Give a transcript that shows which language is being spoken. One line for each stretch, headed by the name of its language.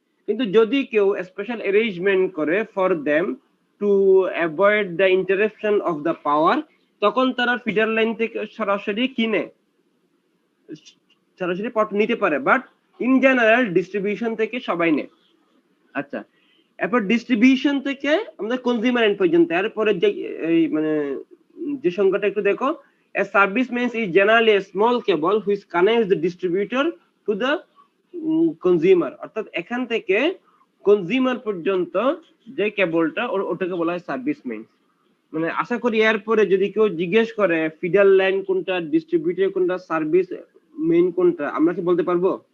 Bangla: কিন্তু যদি কেউ স্পেশাল অ্যারেঞ্জমেন্ট করে
English: for them to avoid the interruption of the power,
Bangla: তখন তারা ফিডার লাইন থেকে সরাসরি কিনে সরাসরি পট নিতে পারে।
English: but in general
Bangla: ডিস্ট্রিবিউশন থেকে সবাই নেয়। আচ্ছা, এরপর ডিস্ট্রিবিউশন থেকে আমাদের কনজিউমার এন্ড পর্যন্ত। এরপরে যে মানে যে সংখ্যাটা একটু দেখো,
English: a service means is generally a small cable which connects the distributor to the consumer.
Bangla: অর্থাৎ এখান থেকে কনজিউমার পর্যন্ত যে কেবলটা, ওটাকে বলা হয় সার্ভিস মেইন। মানে আশা করি এরপরে যদি কেউ জিজ্ঞেস করে ফিডার লাইন কোনটা, ডিস্ট্রিবিউটর কোনটা, সার্ভিস মেইন কোনটা, আমরা কি বলতে পারবো?